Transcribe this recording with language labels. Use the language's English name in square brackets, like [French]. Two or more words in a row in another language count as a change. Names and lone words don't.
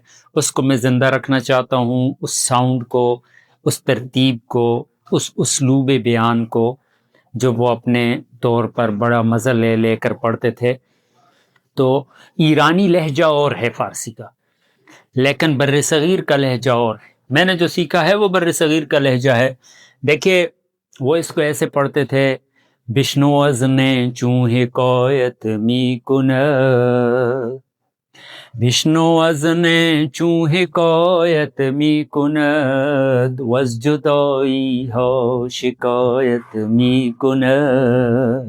[Urdu] اس کو میں زندہ رکھنا چاہتا ہوں، اس ساؤنڈ کو، اس ترتیب کو، اس اسلوب بیان کو. جو وہ اپنے طور پر بڑا مزہ لے لے کر پڑھتے تھے. تو ایرانی لہجہ اور ہے فارسی کا، لیکن بر صغیر کا لہجہ اور ہے. میں نے جو سیکھا ہے وہ بر صغیر کا لہجہ ہے. دیکھیے وہ اس کو ایسے پڑھتے تھے: [Persian] بشنو از نے چوں حکایت می کند، بشنو از نے چوں حکایت می کند، وز جدائی ها شکایت می کند.